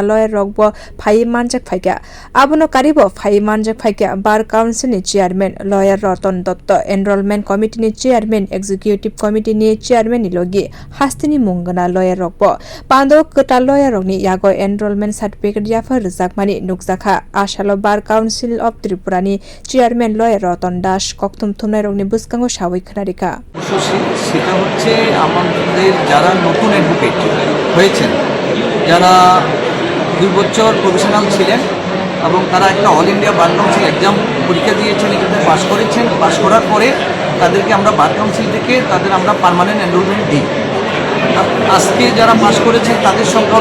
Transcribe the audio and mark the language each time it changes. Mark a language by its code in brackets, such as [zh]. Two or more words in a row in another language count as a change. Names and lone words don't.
[trp] lawyer rokbo phai manjak phaikya abono karibo phai manjak phaikya Bar Council ni chairman lawyer Ratan Dotto [en] enrollment committee [trp] ni chairman [en] executive committee [trp] ni chairman ni logi hastini mungana lawyer rokbo pando ketal lawyer rokni yago [en] enrollment certificate [trp] yafa rizakmani nukjakha asalo Bar Council of Tripura ni chairman lawyer Ratan Das koktum thumnai rokni buskango sawai khnarika [bn] সেটা হচ্ছে আমাদের যারা নতুন অ্যাডভোকেট হয়েছেন যারা 2 বছর প্রফেশনাল ছিলেন এবং তারা একটা [en] All India Bar Council exam [bn] পরীক্ষা দিয়েছেন এখানে পাস করেছেন পাস করার পরে তাদেরকে আমরা বার কাউন্সিল থেকে তাদের আমরা [en] permanent enrollment [bn] দিই আজকে যারা পাস করেছেন তাদের সংখ্যা